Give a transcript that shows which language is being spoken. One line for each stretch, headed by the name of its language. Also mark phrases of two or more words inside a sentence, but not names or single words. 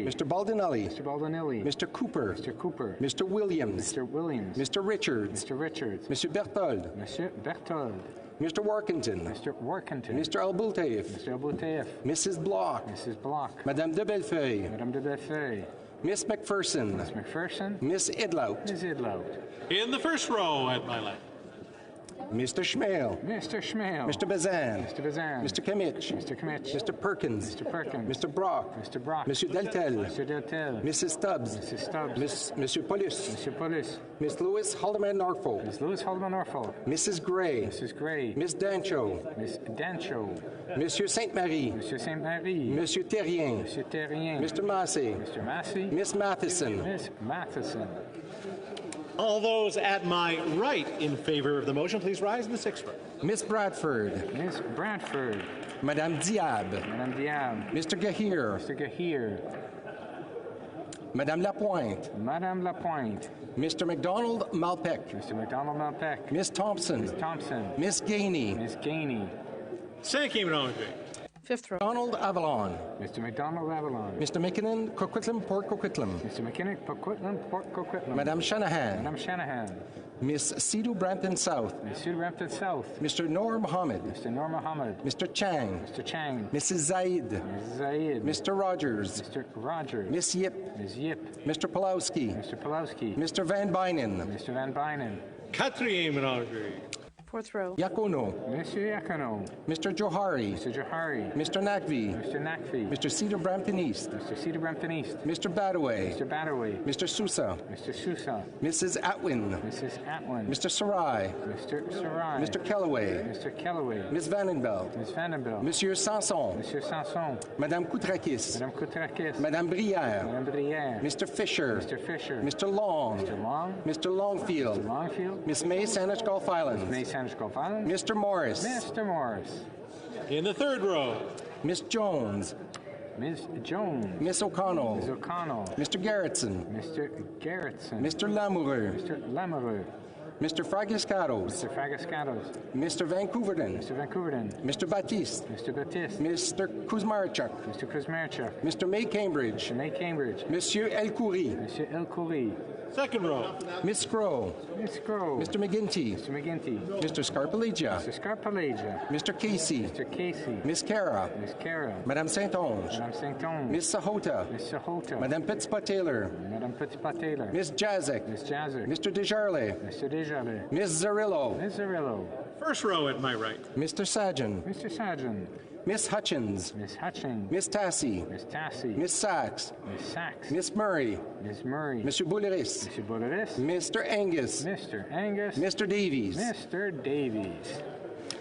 English: Mr. Baldinelli. Mr. Baldinelli. Mr. Cooper. Mr. Cooper. Mr. Williams. Mr. Williams. Mr. Richards. Mr. Richards. Monsieur Berthold. Monsieur Berthold. Mr. Workington. Mr. Workington. Mr. Albultaif. Mr. Albouteif. Mrs. Block. Mrs. Block. Madame de Bellefeuille. Madame de Bellefeuille. Miss McPherson. Miss McPherson. Miss Idlout. Ms. Idlout. In the first row at my left. Mr. Schmale. Mr. Schmale. Mr. Bazan. Mr. Bazan. Mr. Kimmich. Mr. Kimmich. Mr. Perkins. Mr. Perkins. Mr. Brock. Mr. Brock. Monsieur Deltel. Mr. Deltel. Mrs. Stubbs. Mrs. Stubbs. Monsieur Paulus. Monsieur Paulus. Miss Lewis Haldeman Norfolk. Miss Lewis Haldeman Norfolk. Mrs. Gray. Mrs. Gray. Miss Dancho. Miss Dancho. Monsieur Sainte-Marie. Monsieur Sainte-Marie. Monsieur Terrien. Monsieur Terrien. Mr. Massey. Mr. Massey. Miss Matheson. Miss Matheson. All those at my right in favor of the motion, please rise in the sixth row. Miss Bradford. Miss Bradford. Madame Diab. Madame Diab. Mr. Gahir. Mr. Gahir. Madame Lapointe. Madame Lapointe. Mr. McDonald Malpec. Mr. McDonald Malpec. Miss Thompson. Miss Thompson. Miss Gainey. Miss Gainey.
French: Cinquième rangée.
English: Fifth row. Donald Avalon. Mr. McDonald Avalon. Mr. McKinnon Coquitlam Port Coquitlam. Mr. McKinnon Coquitlam Port Coquitlam. Madame Shanahan. Madame Shanahan. Miss Sidhu Brampton South. Miss Sue Rampton South. Mr. Noor Mohammed. Mr. Noor Mohammed. Mr. Chang. Mr. Chang. Mrs. Zaid. Mrs. Zaid. Mr. Rogers. Mr. Rogers. Miss Yip. Ms. Yip. Mr. Pulowski. Mr. Pulowski. Mr. Van Bynen. Mr. Van Bynen.
French: Quatrième rangée.
English: Fourth row. Yakono. Monsieur Yakono. Mr. Johari. Mr. Johari. Mr. Nakvi. Mr. Nakvi. Mr. Cedar Brampton East. Mr. Cedar Brampton East. Mr. Badaway. Mr. Badaway. Mr. Sousa. Mr. Sousa. Mrs. Atwin. Mrs. Atwin. Mr. Sarai. Mr. Sarai. Mr. Kellaway. Mr. Kellaway. Miss Vandenbelt. Miss Vandenbelt. Monsieur Sanson. Monsieur Sanson. Madame Koutrakis. Madame Koutrakis. Madame Brière. Madame Brière. Mr. Fisher. Mr. Fisher. Mr. Long. Mr. Long. Mr. Longfield. Mr. Longfield. Miss May Saanich Gulf Islands. May Sandwich Gulf Islands. Mr. Morris. Mr. Morris. In the third row. Miss Jones. Ms. Jones. Miss O'Connell. Ms. O'Connell. Mr. Garrettson. Mr. Garrettson. Mr. Lamoureux. Mr. Lamoureux. Mr. Fragiscatos. Mr. Fragascatos. Mr. Vancouverden. Mr. Vancouverden. Mr. Baptiste. Mr. Baptiste. Mr. Kuzmarchuk. Mr. Kuzmarchuk. Mr. May Cambridge. Mr. May Cambridge. Monsieur El Khoury. Mr. El Khoury. Second row. Miss Scrow. Miss Grove. Mr. McGinty. Mr. McGinty. Mr. Scarpelegia. Mr. Scarpelegia. Mr. Casey. Mr. Casey. Miss Cara. Miss Cara. Madame Saint-Onge. Madame Saint-Onge. Miss Sahota. Miss Sahota. Madame Petitpas-Taylor. Madame Petitpas-Taylor. Miss Jazek. Miss Jazzer. Mr. Desjarlais. Mr. Desjardins. Miss Zarillo. Miss Zarillo. First row at my right. Mr. Sajan. Mr. Sargent. Miss Hutchins. Miss Hutchins. Miss Tassie. Miss Tassie. Miss Sachs. Miss Sachs. Miss Murray. Miss Murray. Monsieur Bouleris. Mr. Boleris. Mr. Angus. Mr. Angus. Mr. Davies. Mr. Davies.